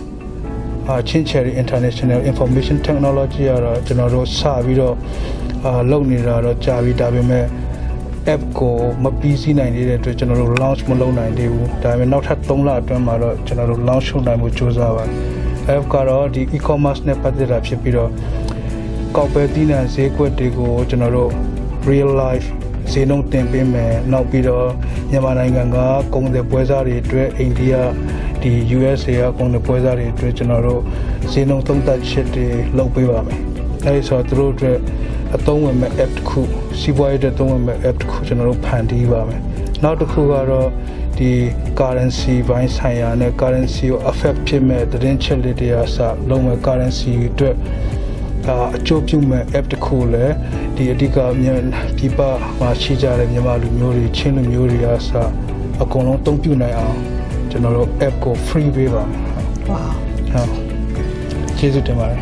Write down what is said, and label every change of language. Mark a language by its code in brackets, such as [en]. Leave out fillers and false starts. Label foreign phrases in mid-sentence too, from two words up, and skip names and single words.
[my] Chincherry International Information Technology ကတော့ကျွန်တော်တို့စပြီးတော့လုပ်နေတာတော့ကြာပြီဒါပေမဲ့ app ကိုမပြီးစီးနိုင်သေးတဲ့အတွက်ကျွန်တော်တို့ launch မလုပ်နိုင်သေးဘူးဒါပေမဲ့နောက်ထပ်3လအတွင်းမှာတော့ကျွန်တော်တို့ launch လုပ်နိုင်ဖို့ကြိုးစားပါတယ် app ကတော့ဒီ e-commerce နဲ့ပတ်သက်တာဖြစ်ပြီးတော့ကောက်ပဲသီးနှံဈေးကွက်တွေကိုကျွန်တော်တို့ [en] real life [my] ဈေးနှုန်းတင်ပေးမယ်နောက်ပြီးတော့မြန်မာနိုင်ငံကကုန်သည်ပွဲစားတွေအတွက် အိန္ဒိယဒီ USA ကကုန်သည်ပွဲစားတွေအတွက်ကျွန်တော်တို့ဈေးနှုန်းသုံးသပ်ချက်တွေလုပ်ပေးပါမယ်အဲဒီဆိုသူတို့အတွက်အသုံး ဝင်မဲ့ app တစ်ခုစီးပွားရေးအတွက်သုံးဝင်မဲ့ app တစ်ခုကျွန်တော်တို့ဖန်တီးပါမယ်နောက်တစ်ခုကတော့ဒီ currency ဘိုင်းဆိုင်ရာနဲ့ currency ကို affect ဖြစ်မဲ့သတင်းချက်လေးတွေအစလုံးမဲ့ currency အတွက်အကျိုးပြုမဲ့ app တစ်ခုလည်းဒီအဓိကပြပမှာရှိကြတဲ့မြန်မာလူမျိုးတွေချင်းလူမျိုးတွေအစအကုန်လုံးသုံးပြုနိုင်အောင်ကျွန်တော်တို့ app ကို free ပေးပါမယ်ဝါဟုတ်ကျေးဇူးတင်ပါတယ်